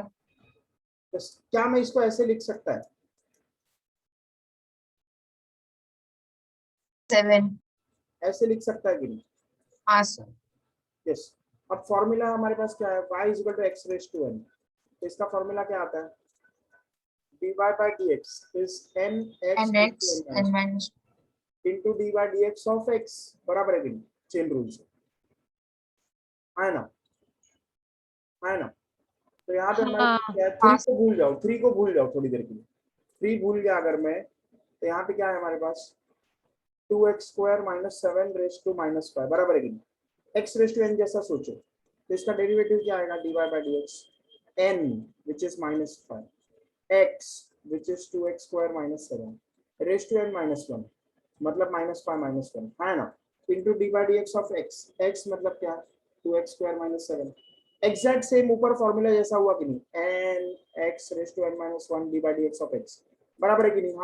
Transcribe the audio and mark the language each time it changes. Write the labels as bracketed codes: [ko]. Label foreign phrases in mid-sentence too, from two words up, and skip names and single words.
[hi] तो क्या मैं इसको ऐसे लिख सकता है? 7। ऐसे लिख सकता है कि नहीं? हाँ सर। [en] यस। [hi] अब फॉर्मूला हमारे पास क्या है? [en] y is equal to x raise to n. [hi] तो इसका फॉर्मूला क्या आता है? [en] dy by dx is nx nx n minus into dy by dx of x, [hi] बराबर है कि नहीं? [en] chain rule [hi] से, है ना? है ना? तो यहाँ पे मैं हाँ। 3 को भूल जाओ, 3 को भूल जाओ थोड़ी देर के लिए। 3 भूल गया अगर मैं, तो यहाँ पे क्या है हमारे पास? [en] 2x square minus 7 raise to -5, [hi] बराबर है कि नहीं? [en] x raise to n [hi] जैसा सोचो, तो इसका डेरिवेटिव क्या आएगा? [en] dy by dx n which is -5 x which is 2x square minus 7 raise to n -1, [hi] मतलब -5 -1, है ना? [en] into d by dx of x, x [hi] मतलब क्या? [en] 2x square minus 7. exact same [hi] ऊपर फॉर्मूला जैसा हुआ कि नहीं? [en] n x raise to n minus 1 d by dx of x, [hi] बराबर है कि नहीं?